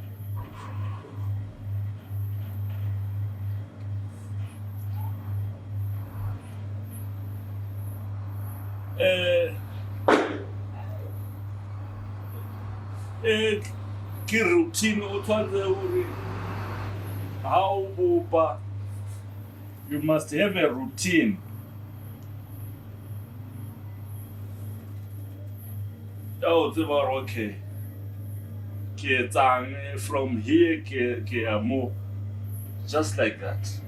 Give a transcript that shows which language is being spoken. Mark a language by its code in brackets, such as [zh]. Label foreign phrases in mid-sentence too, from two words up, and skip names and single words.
[st] Ki routine o tshwanetse hore ha o bopa, [en] you must have a routine. Oh, okay. From here, just like that.